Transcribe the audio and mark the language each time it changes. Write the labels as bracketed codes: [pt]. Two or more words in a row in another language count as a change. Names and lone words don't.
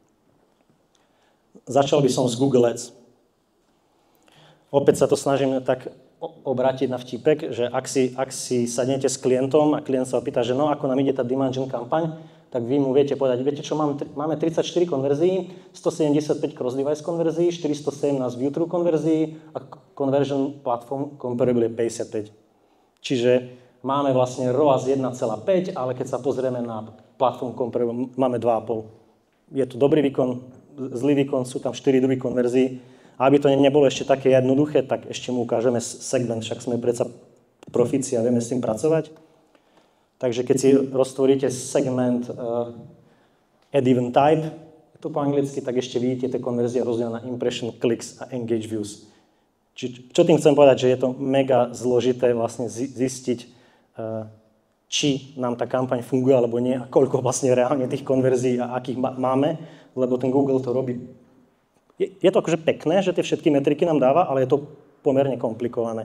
[sk] Začal by som z Google Ads. Opäť sa to snažím tak obrátiť na vtipek, že ak si sadnete s klientom a klient sa opýta, že no, ako nám ide tá [en] demand gen [sk] kampaň, tak vy mu viete povedať, viete čo, máme 34 konverzií, 175 cross-device konverzií, 417 view-through konverzií a [en] conversion platform comparable [sk] je 55. Čiže máme vlastne ROAS 1,5, ale keď sa pozrieme na [en] platform comparable, [sk] máme 2,5. Je to dobrý výkon, zlý výkon, sú tam 4 druhy konverzií. A aby to nebolo ešte také jednoduché, tak ešte mu ukážeme segment, však sme predsa profíci a vieme s tým pracovať. Takže keď si roztvoríte segment [en] add event type, [sk] to po anglicky, tak ešte vidíte tie konverzie rozdelené na [en] impression, clicks [sk] a [en] engage views. [sk] Čo tým chcem povedať, že je to mega zložité vlastne zistiť, či nám tá kampaň funguje alebo nie a koľko vlastne reálne tých konverzií a akých máme, lebo ten Google to robí. Je to akože pekné, že tie všetky metriky nám dáva, ale je to pomerne komplikované.